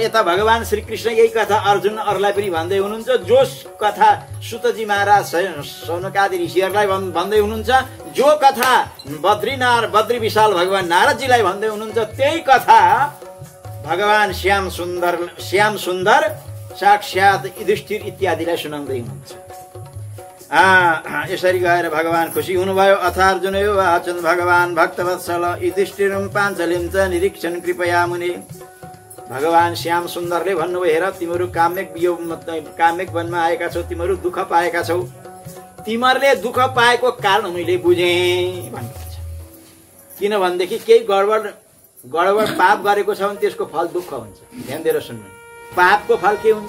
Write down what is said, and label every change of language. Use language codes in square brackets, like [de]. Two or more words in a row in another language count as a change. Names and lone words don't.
[ne] यता भगवान श्री कृष्ण यही कथा अर्जुन अरूलाई पनि भन्दै हुनुहुन्छ, जो कथा सुतजी महाराज सौनकादि ऋषिहरूलाई भन्दै हुनुहुन्छ, जो कथा बद्री विशाल भगवान नारदजीलाई भन्दै हुनुहुन्छ, त्यही कथा भगवान श्याम सुन्दर साक्षात युधिष्ठिर इत्यादिलाई सुनाउँदै हुनुहुन्छ। यसरी गएर भगवान खुसी हुनुभयो। [sa] अथार्जुन वाचन भगवान भक्तवत्सल युधिष्ठिरं पाञ्चलिं च निरीक्षण कृपया मुने। [ne] भगवान श्याम सुन्दरले भन्नुभयो, हेर तिमीहरू काम्यक वनमा आएका छौ, तिमीहरू दुःख पाएका छौ, तिमीहरूले दुःख पाएको कारण मैले बुझेँ भन्नुहुन्छ। किनभनेदेखि केही गडबड पाप गरेको छ भने त्यसको फल दुःख हुन्छ। ध्यान दिएर सुन्नु, पापको फल के हुन्छ?